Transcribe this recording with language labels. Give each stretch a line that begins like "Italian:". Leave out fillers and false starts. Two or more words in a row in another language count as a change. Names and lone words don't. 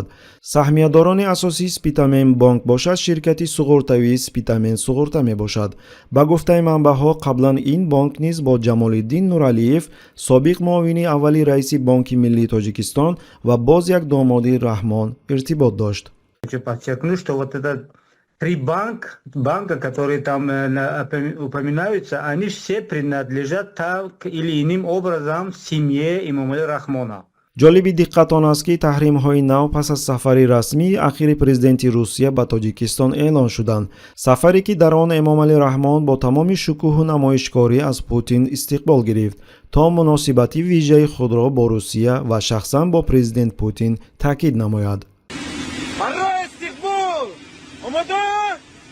Tajik: саҳмиядорони асосии Спитамен Банк бошад ширкати суғуртавии Спитамен Суғурта мебошад. ба гуфтаи манбаъҳо, қаблан ин банк низ бо Ҷамолиддин Нуралиев, собиқ муовини аввали раиси Банки Миллии Тоҷикистон ва боз як домоди Раҳмон иртибот дошт.
Russian: Хочу подчеркнуть, что вот это три банка, которые там упоминаются, они все принадлежат так или иным образом семье Эмомали Рахмона.
Tajik: ҷолиби диққатон аст, ки таҳримҳои нав пас аз сафари расмии ахири президенти Русия ба Тоҷикистон эълон шуданд. сафаре, ки дар он Эмомалӣ Раҳмон бо тамоми шукӯҳу намоишкорӣ аз Путин истиқбол гирифт, то муносибати вижаи худро бо Русия ва шахсан бо президент Путин таъкид намояд.